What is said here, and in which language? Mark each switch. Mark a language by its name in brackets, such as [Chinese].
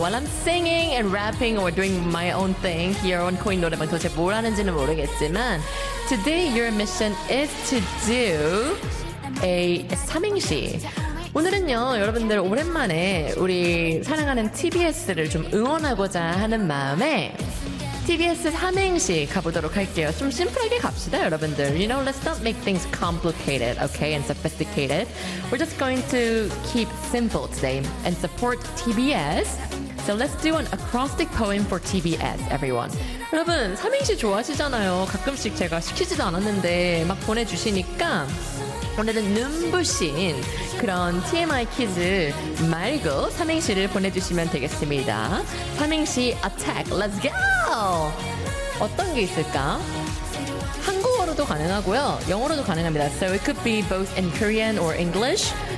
[English] While I'm singing and rapping or doing my own thing here on Coin [Korean] 노래방 도대체 뭘 하는지는 모르겠지만 [English] today your mission is to do a 삼행시. [Korean] 오늘은요, 여러분들 오랜만에 우리 사랑하는 TBS를 좀 응원하고자 하는 마음에 TBS 삼행시 가보도록 할게요. 좀 심플하게 갑시다, 여러분들. [English] You know, let's not make things complicated, okay, and sophisticated. We're just going to keep simple today and support TBS. So let's do an acrostic poem for TBS, everyone. [Korean] 여러분, 삼행시 좋아하시잖아요. 가끔씩 제가 시키지도 않았는데 막 보내주시니까 오늘은 눈부신 그런 TMI 퀴즈 말고 삼행시를 보내주시면 되겠습니다. 삼행시 [English] attack, let's go! [Korean] 어떤 게 있을까? 한국어로도 가능하고요. 영어로도 가능합니다. [English] So it could be both in Korean or English.